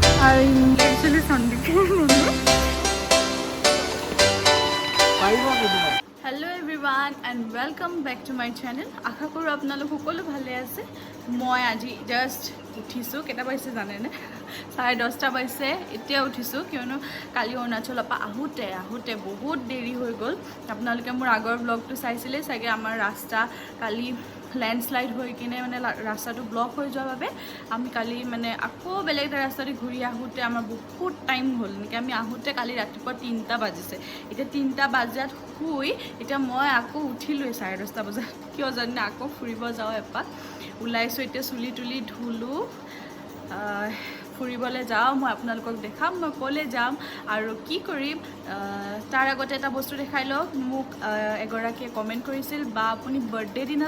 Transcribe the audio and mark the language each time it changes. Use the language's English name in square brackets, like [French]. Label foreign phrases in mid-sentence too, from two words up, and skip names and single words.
[English] actually Hello everyone and welcome back to my channel. [Assamese] আশা কৰোঁ আপোনালোক সকলো ভালে আছে. মই আজি just উঠিছোঁ কেইটা পাইছে জানেনে 10:30 পাইছে এতিয়া উঠিছোঁ কিয়নো কালি Arunachal ৰ পৰা আহোঁতে বহুত দেৰি হৈ গ'ল আপোনালোকে মোৰ আগৰ vlog টো চাইছিলে চাগে আমাৰ ৰাস্তা কালি ল্যান্ডস্লাইড হৈ কিনে মানে ৰাস্তাটো ব্লক হৈ যোৱা বাবে আমি কালি মানে আকৌ বেলেগ এটা ৰাস্তাৰে ঘূৰি আহোঁতে আমাৰ বহুত টাইম হ'ল নেকি আমি আহোঁতে কালি ৰাতিপুৱা 3টা বাজিছে এতিয়া 3টা বাজাত শুই এতিয়া মই আকৌ উঠিলোঁ 10:30 বজাত কিয় জানে আকৌ ফুৰিব যাওঁ এপাক ওলাইছোঁ এতিয়া চুলি তুলি ধুলোঁ ফুৰিবলৈ যাওঁ মই আপোনালোকক দেখাম মই ক'লে যাম আৰু কি কৰিম তাৰ আগতে এটা বস্তু দেখাই লওক মোক এগৰাকীয়ে কমেণ্ট কৰিছিল বা আপুনি বাৰ্থডে দিনা